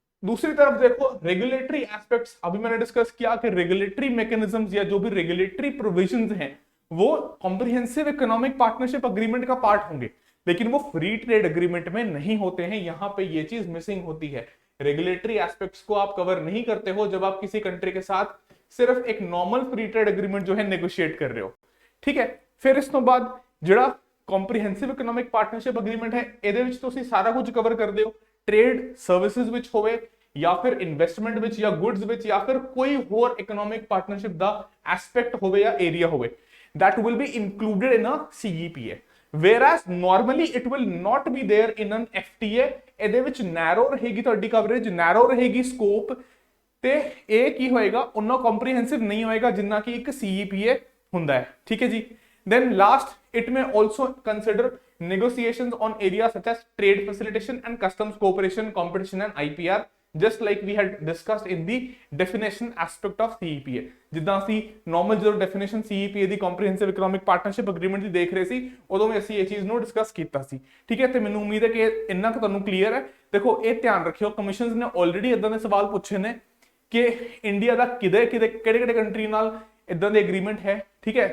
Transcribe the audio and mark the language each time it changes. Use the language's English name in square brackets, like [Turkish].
[Hindi] दूसरी तरफ देखो रेगुलेटरी एस्पेक्ट्स, अभी मैंने डिस्कस किया कि रेगुलेटरी मैकेनिज्म्स या जो भी रेगुलेटरी प्रोविजंस हैं वो कॉम्प्रिहेंसिव इकोनॉमिक पार्टनरशिप अग्रीमेंट का पार्ट होंगे, लेकिन वो फ्री ट्रेड एग्रीमेंट में नहीं होते हैं। यहां पे ये चीज मिसिंग होती है, रेगुलेटरी एस्पेक्ट्स को आप कवर नहीं करते हो जब आप किसी कंट्री के साथ सिर्फ एक नॉर्मल फ्री ट्रेड एग्रीमेंट जो है नेगोशिएट कर रहे हो, ठीक है। [Punjabi] फिर इस तो बाद ਜਿਹੜਾ ਕੰਪਰੀਹੈਂਸਿਵ ਇਕਨੋਮਿਕ ਪਾਰਟਨਰਸ਼ਿਪ ਐਗਰੀਮੈਂਟ ਹੈ ਇਹਦੇ ਵਿੱਚ ਤੁਸੀਂ ਸਾਰਾ ਕੁਝ ਕਵਰ ਕਰਦੇ ਹੋ, ਟ੍ਰੇਡ ਸਰਵਿਸਿਜ਼ ਵਿੱਚ ਹੋਵੇ ਜਾਂ ਫਿਰ ਇਨਵੈਸਟਮੈਂਟ ਵਿੱਚ ਜਾਂ ਗੁੱਡਸ ਵਿੱਚ ਜਾਂ ਫਿਰ ਕੋਈ ਹੋਰ ਇਕਨੋਮਿਕ ਪਾਰਟਨਰਸ਼ਿਪ ਦਾ ਐਸਪੈਕਟ ਹੋਵੇ ਜਾਂ ਏਰੀਆ ਹੋਵੇ, [English] that will be included in a CEPA, whereas normally it will not be there in an FTA। [Punjabi] ਇਹਦੇ ਵਿੱਚ ਨੈਰੋ ਰਹੇਗੀ ਤੁਹਾਡੀ ਕਵਰੇਜ, ਨੈਰੋ ਰਹੇਗੀ ਸਕੋਪ, ਤੇ ਇਹ ਕੀ ਹੋਏਗਾ ਉਹਨਾਂ ਕੰਪਰੀਹੈਂਸਿਵ ਨਹੀਂ ਹੋਏਗਾ ਜਿੰਨਾ ਕਿ ਇੱਕ CEPA ਹੁੰਦਾ ਹੈ, ਠੀਕ ਹੈ ਜੀ। [English] Then last, it may also consider negotiations on areas such as trade facilitation and customs cooperation, competition and IPR, just like we had discussed in the definition aspect of CEPA। [Punjabi] ਜਿੱਦਾਂ ਅਸੀਂ normal ਜਦੋਂ definition CEPA ਦੀ comprehensive economic partnership agreement ਦੀ ਦੇਖ ਰਹੇ ਸੀ ਉਦੋਂ ਵੀ ਅਸੀਂ ਇਹ ਚੀਜ਼ ਨੂੰ ਡਿਸਕਸ ਕੀਤਾ ਸੀ, ਠੀਕ ਹੈ। ਤੇ ਮੈਨੂੰ ਉਮੀਦ ਹੈ ਕਿ ਇੰਨਾ ਕੁ ਤੁਹਾਨੂੰ ਕਲੀਅਰ ਹੈ। ਦੇਖੋ ਇਹ ਧਿਆਨ ਰੱਖਿਓ, ਕਮਿਸ਼ਨਸ ਨੇ ਆਲਰੇਡੀ ਇਦਾਂ ਦੇ ਸਵਾਲ ਪੁੱਛੇ ਨੇ ਕਿ ਇੰਡੀਆ ਦਾ ਕਿਹੜੇ ਕੰਟਰੀ ਨਾਲ ਇਦਾਂ ਦੇ ਐਗਰੀਮੈਂਟ ਹੈ, ਠੀਕ ਹੈ।